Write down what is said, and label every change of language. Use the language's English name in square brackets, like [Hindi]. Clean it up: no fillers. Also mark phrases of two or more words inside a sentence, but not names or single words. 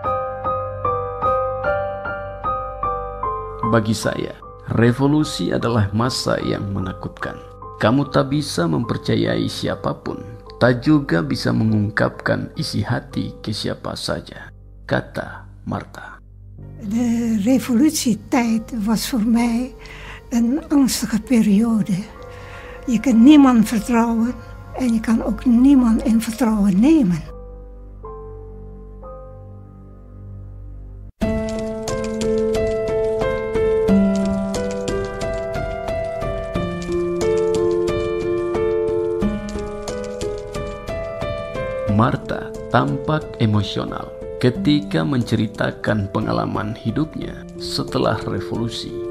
[Indonesian] Bagi saya, revolusi adalah masa yang menakutkan. Kamu tak bisa mempercayai siapapun, tak juga bisa mengungkapkan isi hati ke siapa saja, kata Marta. [Dutch] De revolutietijd was voor mij een angstige periode. Je kan niemand vertrouwen en je kan ook niemand in vertrouwen nemen. [Indonesian] Marta tampak emosional ketika menceritakan pengalaman hidupnya setelah revolusi.